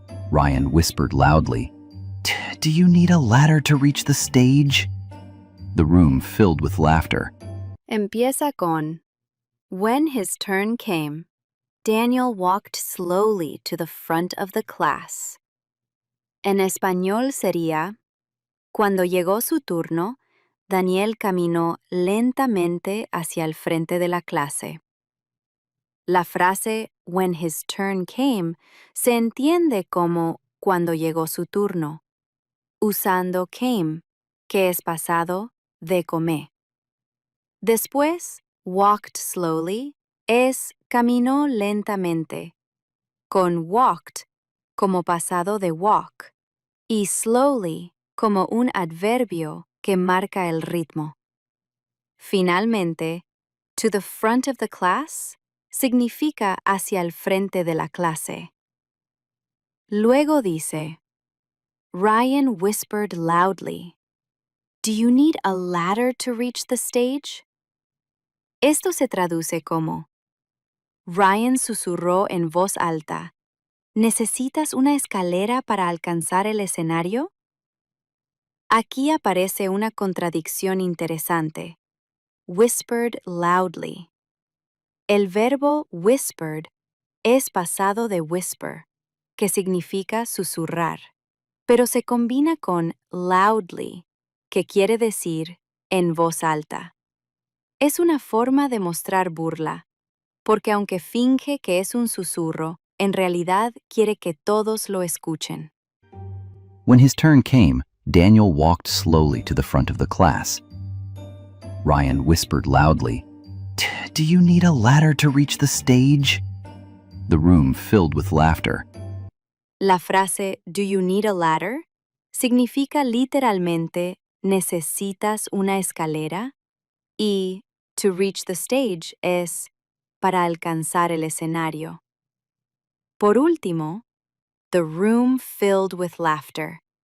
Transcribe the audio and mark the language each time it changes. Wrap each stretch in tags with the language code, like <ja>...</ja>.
<en>Ryan whispered loudly, "Do you need a ladder to reach the stage?" The room filled with laughter.</en> <es>Empieza con</es> <en>When his turn came, Daniel walked slowly to the front of the class.</en> <es>En español sería Cuando llegó su turno, Daniel caminó lentamente hacia el frente de la clase. La frase</es> <en>when his turn came</en> <es>se entiende como cuando llegó su turno, usando came, que es pasado de come. Después, walked slowly es caminó lentamente, con walked como pasado de walk y slowly como un adverbio que marca el ritmo. Finalmente,</es> <en>to the front of the class</en> <es>significa hacia el frente de la clase. Luego dice,</es> <en>Ryan whispered loudly, "Do you need a ladder to reach the stage?"</en> <es>Esto se traduce como, Ryan susurró en voz alta, ¿necesitas una escalera para alcanzar el escenario? Aquí aparece una contradicción interesante. Whispered loudly. El verbo whispered es pasado de whisper, que significa susurrar, pero se combina con loudly, que quiere decir en voz alta. Es una forma de mostrar burla, porque aunque finge que es un susurro, en realidad quiere que todos lo escuchen.</es> <en>When his turn came, Daniel walked slowly to the front of the class. Ryan whispered loudly, "Do you need a ladder to reach the stage?" The room filled with laughter.</en> <es>La frase</es> <en>"Do you need a ladder?"</en> <es>significa literalmente ¿necesitas una escalera? Y</es> <en>to reach the stage</en> <es>es para alcanzar el escenario. Por último,</es> <en>the room filled with laughter.</en>